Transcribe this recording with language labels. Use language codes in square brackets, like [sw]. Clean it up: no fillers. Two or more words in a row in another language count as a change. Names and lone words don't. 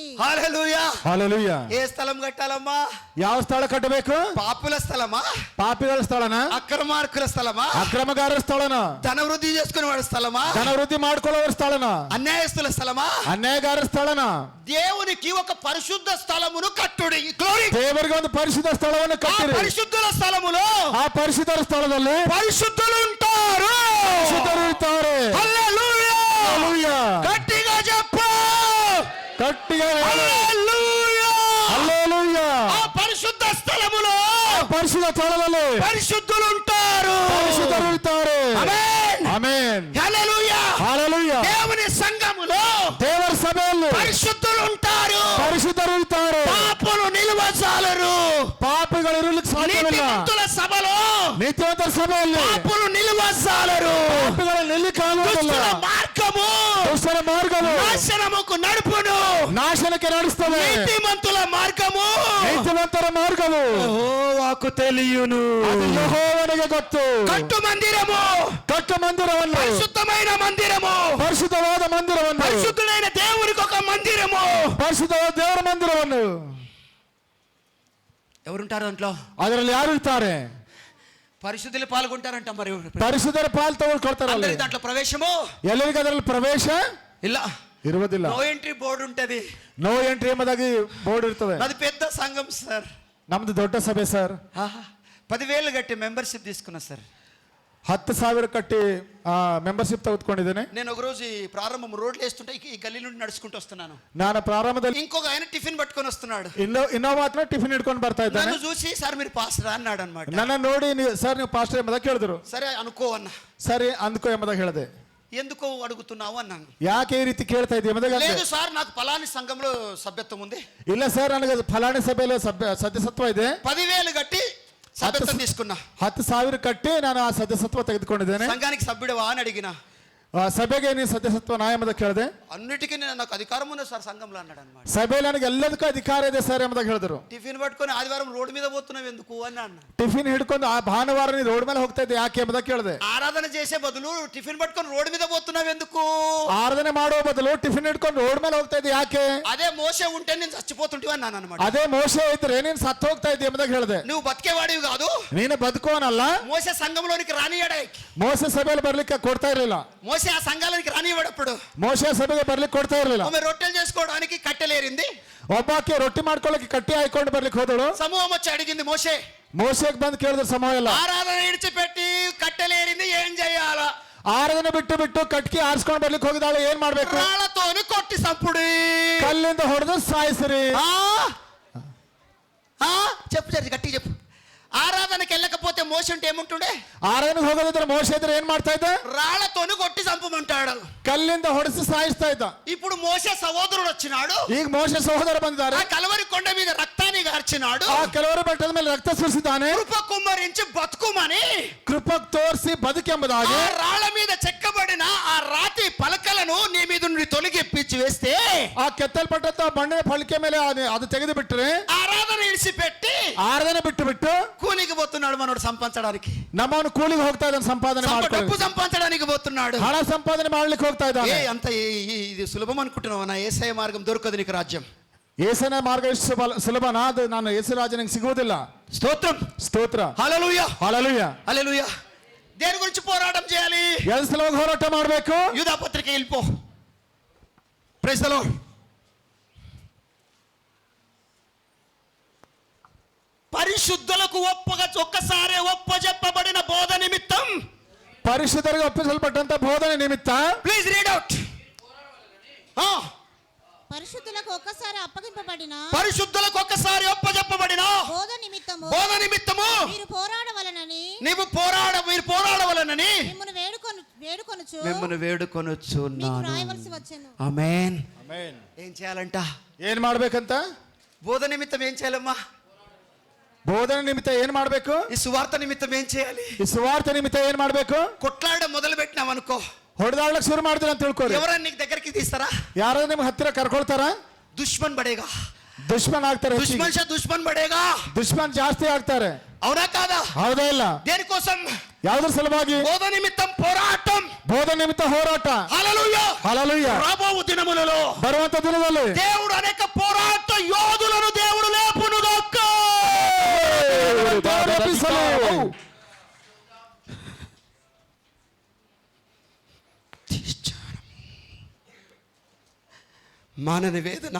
[te] హల్లెలూయా. హల్లెలూయా. ఏ స్థలం కట్టాలమ్మా? [kn] ಯಾವ ಸ್ಥಳ ಕಟ್ಟಬೇಕು? [te] పాపుల స్థలమా? [kn] ಪಾಪಿಗಳ ಸ್ಥಳನ? [te] అక్రమార్కుల స్థలమా? [kn] ಅಕ್ರಮಗಾರರ ಸ್ಥಳನ? [te] ధన వృద్ధి చేసుకునే వాడి స్థలమా? [kn] ಧನ ವೃದ್ಧಿ ಮಾಡ್ಕೊಳ್ಳೋರ ಸ್ಥಳನ? [te] అన్యాయస్తుల స్థలమా? [kn] ಅನ್ಯಾಯಗಾರರ ಸ್ಥಳನ? [te] దేవునికి ఒక పరిశుద్ధ స్థలమును కట్టుడి. గ్లోరీ. [kn] ದೇವರಿಗೆ ಒಂದು ಪರಿಶುದ್ಧ ಸ್ಥಳವನ್ನು ఆ ಕಟ್ಟಿರಿ. [te] పరిశుద్ధుల స్థలములో [kn] ಆ ಪರಿಶುದ್ಧರ ಸ್ಥಳದಲ್ಲಿ [te] పరిశుద్ధులు ఉంటారు. [kn] ಪರಿಶುದ್ಧರು ಇರ್ತಾರೆ. [te] హల్లెలూయా. హల్లెలూయా. గట్టిగా చెప్పు. [kn] ಗಟ್ಟಿಗೆ ಹೇಳು. [te] హల్లెలూయా. [kn] ಹಲ್ಲೆಲೂಯಾ. [te] ఆ పరిశుద్ధ స్థలములో [kn] ಆ ಪರಿಶುದ್ಧ ಸ್ಥಳದಲ್ಲಿ [te] పరిశుద్ధులు ఉంటారు. [kn] ಪರಿಶುದ್ಧರು ಇರ್ತಾರೆ. [te] ఆమేన్. [kn] ಆಮೆನ್. [te] హల్లెలూయా. హల్లెలూయా. దేవుని సంఘములో [kn] ದೇವರ ಸಭೆಯಲ್ಲಿ [te] పరిశుద్ధులు ఉంటారు. [kn] ಪರಿಶುದ್ಧರು ಇರ್ತಾರೆ. [te] పాపులు నిలువజాలరు. [kn] ಪಾಪಿಗಳು ಇರಲಿಕ್ಕೆ ಸಾಧ್ಯವಿಲ್ಲ. [te] నీతిమంతుల సభలో [kn] ನೀತಿವಂತರ ಸಭೆಯಲ್ಲಿ [te] పాపులు నిలువజాలరు. [kn] ಪಾಪಿಗಳು ನಿಲ್ಲಿಕ್ಕೆ ಆಗುವುದಿಲ್ಲ. [te] దుష్టుల మార్గము [kn] ದುಷ್ಟರ ಮಾರ್ಗವು [te] నాశనముకు నడుపును. [kn] ನಾಶನಕ್ಕೆ ನಡೆಸ್ತವೆ. [te] నీతిమంతుల మార్గము [kn] ನೀತಿವಂತರ ಮಾರ್ಗವು [te] యెహోవాకు తెలియును. [kn] ಅದು ಯೆಹೋವನಿಗೆ ಗೊತ್ತು. [te] కట్టు మందిరము [kn] ಕಟ್ಟ ಮಂದಿರವನ್ನು, [te] పరిశుద్ధమైన మందిరము, [kn] ಪರಿಶುದ್ಧವಾದ ಮಂದಿರವನ್ನು, [te] పరిశుద్ధుడైన దేవునికి ఒక మందిరము. [kn] ಪರಿಶುದ್ಧವಾದ ದೇವರ ಮಂದಿರವನ್ನು. [te] ఎవరుంటారు దాంట్లో? [kn] ಅದರಲ್ಲಿ ಯಾರು ಇರ್ತಾರೆ? [te] పరిశుద్ధులు పాల్గొంటారంట. మరి [kn] ಪರಿಶುದ್ಧರ ಪಾಲು ತಗೊಳ್ಕೊಳ್ತಾರಲ್ಲ. [te] అందరికి దాంట్లో ప్రవేశము [kn] ಎಲ್ಲರಿಗೂ ಅದರಲ್ಲಿ ಪ್ರವೇಶ ಇಲ್ಲ. ಇರುವುದಿಲ್ಲ. [en] no entry [te] బోర్డు ఉంటది. [en] no entry [kn] ಎಂಬುದಾಗಿ ಬೋರ್ಡ್ ಇರ್ತದೆ. [te] అది పెద్ద సంఘం సార్. [kn] ನಮ್ದು ದೊಡ್ಡ ಸಭೆ ಸರ್. [te] 10,000 కట్టి మెంబర్షిప్ తీసుకున్నా సార్. [kn] 10,000 ಕಟ್ಟಿ ಮೆಂಬರ್ಶಿಪ್ ತೆಗೆದುಕೊಂಡಿದ್ದೇನೆ. [te] నేను ఒక రోజు ఈ ప్రారంభం రోడ్లు వేస్తుంటే ఈ గల్లీ నుండి నడుచుకుంటూ వస్తున్నాను. [kn] ನಾನು ಪ್ರಾರಂಭದಲ್ಲಿ [te] ఇంకొక ఆయన టిఫిన్ పట్టుకొని వస్తున్నాడు. [kn] ಇನ್ನೋ ಮಾತ್ರ ಟಿಫಿನ್ ಹಿಡ್ಕೊಂಡು ಬರ್ತಾ ಇದ್ದಾನೆ. [te] నన్ను చూసి సార్ మీరు పాస్టర్ అన్నాడు అనమాట. [kn] ನನ್ನ ನೋಡಿ ಸರ್ ನೀವು ಪಾಸ್ಟರ್ ಎಂಬುದಾಗಿ ಕೇಳಿದ್ರು. [te] సరే అనుకో అన్న. [kn] ಸರಿ ಅಂದ್ಕೋ ಎಂಬುದಾಗಿ ಹೇಳಿದೆ. [te] ఎందుకో అడుగుతున్నావు అన్నాను. [kn] ಯಾಕೆ ಈ ರೀತಿ ಕೇಳ್ತಾ ಇದ್ದೀವಿ ಎಂಬುದಾಗಿ ಅಂದೆ. [te] లేదు సార్ నాకు ఫలాని సంఘంలో సభ్యత్వం ఉంది. [kn] ಇಲ್ಲ ಸರ್ ನನಗೆ ಫಲಾಣಿ ಸಭೆಯಲ್ಲಿ ಸದಸ್ಯತ್ವ ಇದೆ. [te] 10,000 కట్టి సభ్యత్వం తీసుకున్నా. [kn] 10,000 ಕಟ್ಟಿ ನಾನು ಆ ಸದಸ್ಯತ್ವ ತೆಗೆದುಕೊಂಡಿದ್ದೇನೆ. [te] సంఘానికి సభ్యుడవా అని అడిగినా. [kn] ಸಭೆಗೆ ನೀನು ಸದಸ್ಯತ್ವ ನಾ ಎಂಬುದಾಗಿ ಕೇಳಿದೆ. [te] అన్నిటికీ నాకు అధికారం ఉంది సార్ సంఘంలో అన్నాడు అనమాట. [kn] ಸಭೆಯಲ್ಲಿ ನನಗೆ ಎಲ್ಲದಕ್ಕೂ ಅಧಿಕಾರ ಇದೆ ಸರ್ ಎಂಬುದಾಗಿ ಹೇಳಿದ್ರು. [te] టిఫిన్ పట్టుకొని ఆదివారం రోడ్డు మీద పోతున్నావు ఎందుకు అని అన్న. [kn] ಟಿಫಿನ್ ಹಿಡ್ಕೊಂಡು ಆ ಭಾನುವಾರ ನೀನು ರೋಡ್ ಮೇಲೆ ಹೋಗ್ತಾ ಇದ್ದೆ ಯಾಕೆ ಎಂಬುದಾಗಿ ಕೇಳಿದೆ. [te] ఆరాధన చేసే బదులు టిఫిన్ పట్టుకొని రోడ్డు మీద పోతున్నావు ఎందుకు? [kn] ಆರಾಧನೆ ಮಾಡುವ ಬದಲು ಟಿಫಿನ್ ಹಿಡ್ಕೊಂಡು ರೋಡ್ ಮೇಲೆ ಹೋಗ್ತಾ ಇದ್ದೆ ಯಾಕೆ? [te] అదే మోసే ఉంటే నేను చచ్చిపోతుంటివి అన్నాను అనమాట. [kn] ಅದೇ ಮೋಸೆ ಇದ್ರೆ ನೀನು ಸತ್ತು ಹೋಗ್ತಾ ಇದ್ದೆ ಎಂಬುದಾಗಿ ಹೇಳಿದೆ. [te] నువ్వు బతికేవాడివి కాదు. [kn] ನೀನು ಬದುಕೋನಲ್ಲ. [te] మోసే సంఘంలోనికి రానియాడే. [kn] ಮೋಸೆ ಸಭೆಯಲ್ಲಿ ಬರ್ಲಿಕ್ಕೆ ಕೊಡ್ತಾ ಇರಲಿಲ್ಲ. [te] మోసే ఆ సంఘాలకి రానివాడప్పుడు. [kn] ಮೋಸೆ ಸಭೆಗೆ ಬರ್ಲಿಕ್ಕೆ ಕೊಡ್ತಾ ಇರಲಿಲ್ಲ. [te] ఆమె రొట్టెలు చేసుకోవడానికి కట్టెలేరింది. [kn] ಒಬ್ಬಾಕೆ ರೊಟ್ಟಿ ಮಾಡ್ಕೊಳ್ಳಕ್ಕೆ ಕಟ್ಟಿ ಹಾಕೊಂಡು ಬರ್ಲಿಕ್ಕೆ ಹೋದಳು. [te] సమూహం వచ్చి అడిగింది మోసే. [kn] ಮೋಸೆಗೆ ಬಂದು ಕೇಳಿದ್ರು ಸಮೂಹ ಎಲ್ಲ. [te] ఆరాధన ఇడిచిపెట్టి కట్టెలేరింది ఏం చేయాలా? [kn] ಆರಾಧನೆ ಬಿಟ್ಟು ಕಟ್ಟಿ ಆರಿಸ್ಕೊಂಡು ಬರ್ಲಿಕ್ಕೆ ಹೋಗಿದಾಳೆ. ಏನ್ ಮಾಡ್ಬೇಕು? [te] రాళ్లతోని కొట్టి సంపుడి. [kn] ಕಲ್ಲಿಂದ ಹೊಡೆದು ಸಾಯಿಸ್ರಿ. [te] చెప్పు చెప్పు గట్టి చెప్పు. ఆరాధనకి వెళ్ళకపోతే మోసే అంటే ఏముంటుండే? [kn] ಆರಾಧನೆಗೆ ಹೋಗೋದಿದ್ರೆ ಮೋಸೆ ಇದ್ರೆ ಏನ್ ಮಾಡ್ತಾ ಇದ್ದ? [te] రాళ్లతోని కొట్టి చంపమంటాడు. [kn] ಕಲ್ಲಿಂದ ಹೊಡೆಸಿ ಸಾಯಿಸ್ತಾ ಇದ್ದ. [te] ఇప్పుడు మోసే సహోదరుడు వచ్చినాడు. [kn] ಈಗ ಮೋಸೆ ಸಹೋದರ ಬಂದಿದ್ದಾರೆ. [te] ఆ కలవరి కొండ మీద రక్తాన్ని గార్చినాడు. [kn] ಆ ಕೆಲವರು ಬೆಟ್ಟದ ಮೇಲೆ ರಕ್ತ ಸುರಿಸಿದ್ದಾನೆ. [te] కృప కుమ్మరించి బతుకుమని [kn] ಕೃಪ ತೋರಿಸಿ ಬದುಕೆಂಬುದಾಗಿ [te] ఆ రాళ్ల మీద చెక్కబడిన ఆ రాతి పలకలను నీ మీద నుండి తొలగిప్పించి వేస్తే, [kn] ಆ ಕೆತ್ತಲ್ಪಟ್ಟಂತ ಮಣ್ಣಿನ ಫಳಿಕೆ ಮೇಲೆ ಅದು ತೆಗೆದು ಬಿಟ್ಟರೆ, [te] ఆరాధన ఇడిచిపెట్టి [kn] ಆರಾಧನೆ ಬಿಟ್ಟು [te] కూలికి పోతున్నాడు మనోడు సంపాదించడానికి. [kn] ನಮ್ಮವನು ಕೂಲಿಗೆ ಹೋಗ್ತಾ ಇದ್ದಾನೆ. ಸಂಪಾದನೆ [te] డబ్బు [kn] ಮಾಡ್ಕೊಳ್ಳಿ, [te] సంపాదించడానికి పోతున్నాడు. [kn] ಹಣ ಸಂಪಾದನೆ ಮಾಡ್ಲಿಕ್ಕೆ ಹೋಗ್ತಾ ಇದ್ದಾನೆ. [te] అంత ఇది సులభం అనుకుంటున్నావు? నా యేసయ్య మార్గం దొరకదు నీకు రాజ్యం. [kn] ಏಸನ ಮಾರ್ಗ ಇಷ್ಟು ಸುಲಭನಾ? ಅದು ನಾನು ಯೇಸು ರಾಜನಿಗೆ ಸಿಗುವುದಿಲ್ಲ. [te] స్తోత్రం. [kn] ಸ್ತೋತ್ರ. [te] హల్లెలూయా. [kn] ಹಲ್ಲೆಲೂಯಾ. [te] హల్లెలూయా. దేని గురించి పోరాటం చేయాలి? [kn] ಎಲ್ಲಿ ಸಲುವಾಗಿ ಹೋರಾಟ ಮಾಡಬೇಕು? [te] యూదా పత్రిక వెళ్ళిపో. [en] praise the Lord. [te] పరిశుద్ధులకు ఒక్కసారి ఒప్పజెప్పబడిన బోధ నిమిత్తం, [kn] ಪರಿಶುದ್ಧರಿಗೆ ಒಪ್ಪಿಸಲ್ಪಟ್ಟಂತ ಬೋಧನೆ ನಿಮಿತ್ತ, [en] please read out. [te] పరిశుద్ధులకు ఒక్కసారి అప్పగింపబడిన, పరిశుద్ధులకు ఒక్కసారి ఒప్పజెప్పబడిన బోధ నిమిత్తము మీరు పోరాడవలనని మీరు పోరాడవలనని మిమ్మల్ని వేడుకొనుచు మీకు రాయవలసి వేడుకొనుచున్నాను. వచ్చెను. ఆమేన్. [kn] ಆಮೆನ್. [te] ఏం చేయాలంట? [kn] ಏನ್ ಮಾಡ್ಬೇಕಂತ? [te] బోధ నిమిత్తం ఏం చేయాలమ్మా? [kn] ಬೋಧನೆ ನಿಮಿತ್ತ ಏನ್ ಮಾಡ್ಬೇಕು? [te] ఈ సువార్త నిమిత్తం ఏం చేయాలి? [kn] ಈ ಸುವಾರ್ತೆ ನಿಮಿತ್ತ ಏನ್ ಮಾಡ್ಬೇಕು? [te] కొట్లాడడం మొదలు పెట్టినాం అనుకో, [kn] ಹೊಡೆದಾಡ್ಲಕ್ ಶುರು ಮಾಡ್ತೀರ ಅಂತ ತಿಳ್ಕೊರಿ. [te] ఎవరైనా నీకు దగ్గరికి తీస్తారా? [kn] ಯಾರಾದ್ರೂ ನಿಮ್ಗೆ ಹತ್ತಿರ ಕರ್ಕೊಳ್ತಾರ? [hi] दुश्मन बढ़ेगा, [kn] ದುಶ್ಮನ್ ಆಗ್ತಾರೆ ಹೆಚ್ಚಿಗೆ. [hi] दुश्मन शा दुश्मन बढ़ेगा. [kn] ದುಶ್ಮನ್ ಜಾಸ್ತಿ ಆಗ್ತಾರೆ. [te] అవునా కాదా? [kn] ಹೌದಾ ಇಲ್ಲ? [te] దేనికోసం? [kn] ಯಾವುದ್ರ ಸಲುವಾಗಿ? [te] బోధ నిమిత్తం పోరాటం. [kn] ಬೋಧ ನಿಮಿತ್ತ ಹೋರಾಟ. [te] హల్లెలూయా. హల్లెలూయా. రాబోవు దినములలో [kn] ಬರುವಂತ ದಿನದಲ್ಲಿ [te] దేవుడు అనేక పోరాట యోధులను దేవుడు లేపును గాక. [kn] ದೇವರು ಎಬ್ಬಿಸಲು. [te] మానని వేదన,